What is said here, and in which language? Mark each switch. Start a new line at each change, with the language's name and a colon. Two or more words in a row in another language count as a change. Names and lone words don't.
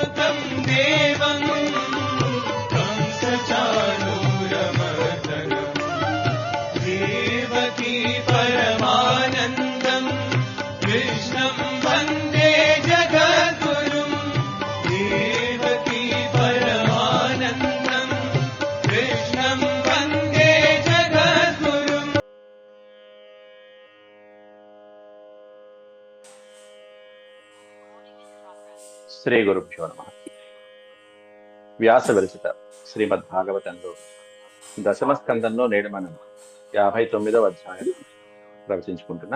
Sanskrit: वरं देवं कंसचाणूरमर्दनम् देवकी परमानन्दं कृष्णं वन्दे जगद्गुरुं देवकी परमानन्दं कृष्णं वन्दे जगद्गुरुम्. శ్రీ గురుభ్యో నమః.
Telugu: వ్యాస విరచిత శ్రీమద్ భాగవతంలో దశమ స్కందంలో నేడు మనం 59వ అధ్యాయం ప్రవచించుకుంటున్నా.